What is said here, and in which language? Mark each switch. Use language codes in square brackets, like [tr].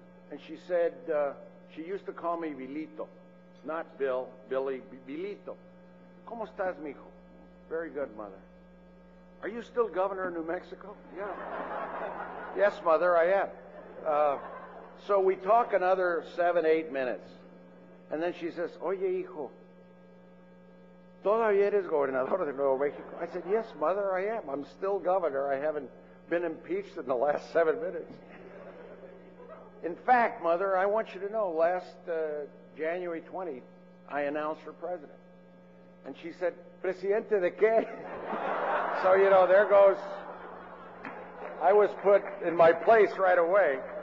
[en] And she said, she used to call me Vilito, not Bill, Billy, Vilito. [es] ¿Cómo estás, mijo? [en] Very good, Mother. Are you still governor of New Mexico? Yeah. Yes, Mother, I am. So we talk another 7-8 minutes. And then she says, [es] Oye, hijo, ¿todavía eres gobernador de Nuevo Mexico? [en] I said, yes, Mother, I am. I'm still governor. I haven't been impeached in the last 7 minutes. In fact, Mother, I want you to know, last January 20th, I announced for president. And she said, [es] Presidente de qué? [en] So, there goes, I was put in my place right away.